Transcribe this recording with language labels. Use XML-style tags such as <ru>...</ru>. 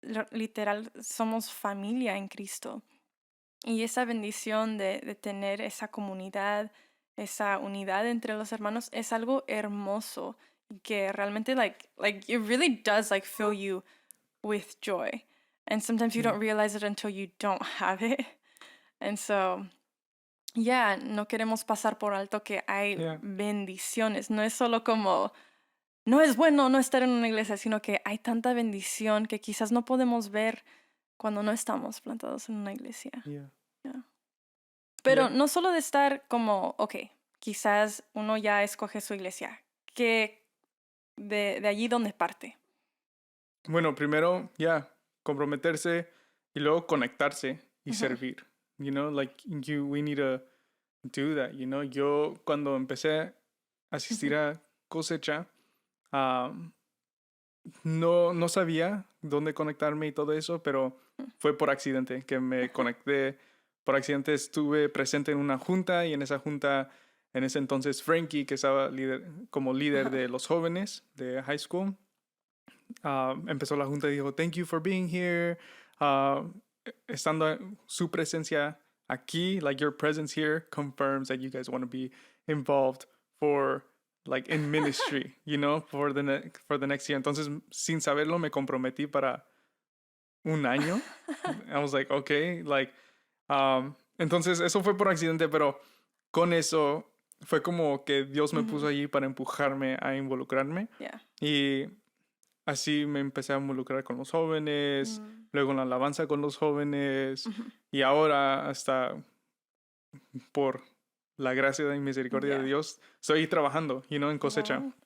<es>Literal, somos familia en Cristo. Y esa bendición de tener esa comunidad, esa unidad entre los hermanos es algo hermoso y que realmente,</es> <en>like it really does, like, fill you with joy. And sometimes you don't realize it until you don't have it. And so,</en> <es>no queremos pasar por alto que hay bendiciones. No es solo como, no es bueno no estar en una iglesia, sino que hay tanta bendición que quizás no podemos ver cuando no estamos plantados en una iglesia. Pero no solo de estar como, quizás uno ya escoge su iglesia, que de allí donde parte. Bueno, primero, comprometerse y luego conectarse y servir.</es> <en>You know, like, we need to do that, you know.</en> <es>Yo cuando empecé a asistir a cosecha, no sabía dónde conectarme y todo eso, pero fue por accidente que me conecté. Por accidente estuve presente en una junta y en esa junta, en ese entonces Frankie, que estaba como líder de los jóvenes de high school, empezó la junta y dijo,</es> <en>thank you for being here.</en> <es>Estando su presencia aquí,</es> <en>like, your presence here confirms that you guys want to be involved for, like, in ministry, you know, for the next year.</en> <es>Entonces, sin saberlo, me comprometí para un año.</es> <en>I was like, okay,</en> <es>like, entonces eso fue por accidente, pero con eso fue como que Dios me puso allí para empujarme a involucrarme. Y así me empecé a involucrar con los jóvenes, luego en la alabanza con los jóvenes, y ahora hasta por la gracia y misericordia de Dios, estoy trabajando,</es> <en>you know,</en> <es>en cosecha.</es>